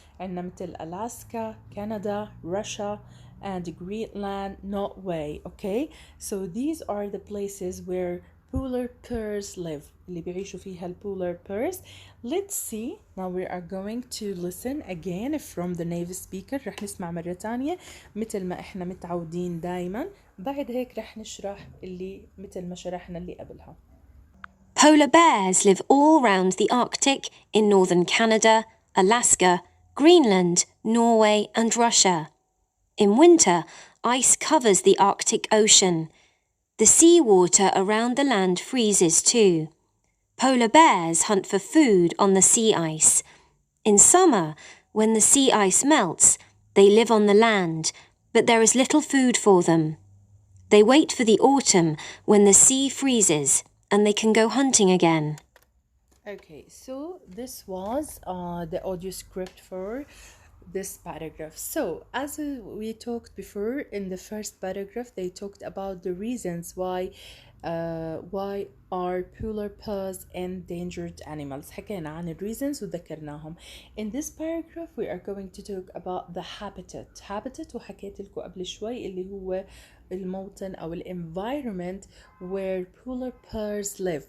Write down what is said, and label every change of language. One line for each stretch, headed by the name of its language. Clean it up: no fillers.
Arabic: عندنا مثل ألاسكا,
English: Canada, Russia and Greenland, Norway. Okay? So these are the places where polar bears live
Arabic: اللي بيعيشوا فيها
English: polar bears. Let's see. Now we are going to listen again from the native speaker.
Arabic: رح نسمع مرة تانية مثل ما احنا متعودين دايما. بعد هيك رح نشرح اللي مثل ما شرحنا اللي قبلها.
English: Polar bears live all round the Arctic in northern Canada, Alaska, Greenland, Norway and Russia. In winter, ice covers the Arctic Ocean. The seawater around the land freezes too. Polar bears hunt for food on the sea ice. In summer, when the sea ice melts, they live on the land, but there is little food for them. They wait for the autumn when the sea freezes and they can go hunting again. Okay, so this was the audio script for this paragraph. So, as we talked before in the first paragraph, they talked about the reasons why are polar bears endangered animals.
Arabic: حكينا عن الreasons وذكرناهم.
English: In this paragraph, we are going to talk about the habitat
Arabic: وحكيت لكم قبل شوي اللي هو الموطن أو
English: environment where polar bears live.